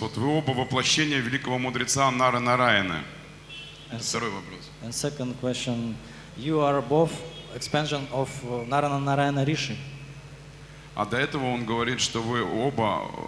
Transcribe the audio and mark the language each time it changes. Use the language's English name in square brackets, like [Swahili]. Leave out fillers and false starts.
[Russian] Вот вы оба воплощения великого мудреца Нара-Нараяны. Второй вопрос. [English] And second question, you are both expansion of Nara-Narayana Rishi. [Russian] А до этого он говорит, что вы оба